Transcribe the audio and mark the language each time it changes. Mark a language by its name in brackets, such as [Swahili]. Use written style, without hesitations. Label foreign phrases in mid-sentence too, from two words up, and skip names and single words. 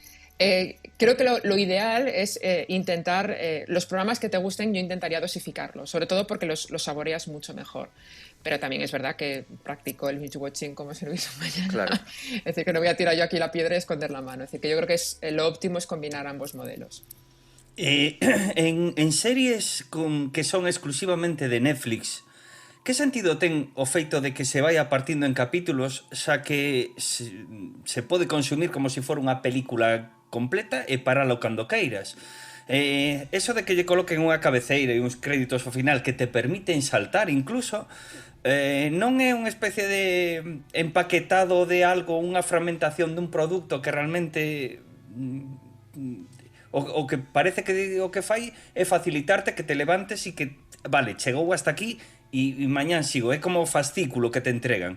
[Spanish] Entonces, Creo que lo ideal es intentar, los programas que te gusten, yo intentaría dosificarlos, sobre todo porque los saboreas mucho mejor. Pero también es verdad que practico el [English] binge watching [Spanish] como si no hubiese un mañana. Claro. Es decir, que no voy a tirar yo aquí la piedra y esconder la mano. Es decir, que yo creo que lo óptimo es combinar ambos modelos. [Galician] En series que son exclusivamente de Netflix, que sentido ten o feito de que se vaya partindo en capítulos, xa que se pode consumir como se for unha película completa e paralo cando queiras? Eso de que lle coloquen unha cabeceira e uns créditos ao final que te permiten saltar incluso, non é unha especie de empaquetado de algo, unha fragmentación dun produto que realmente o que parece que o que fai é facilitarte que te levantes e que, vale, chegou hasta aquí e mañán sigo, é como o fascículo que te entregan.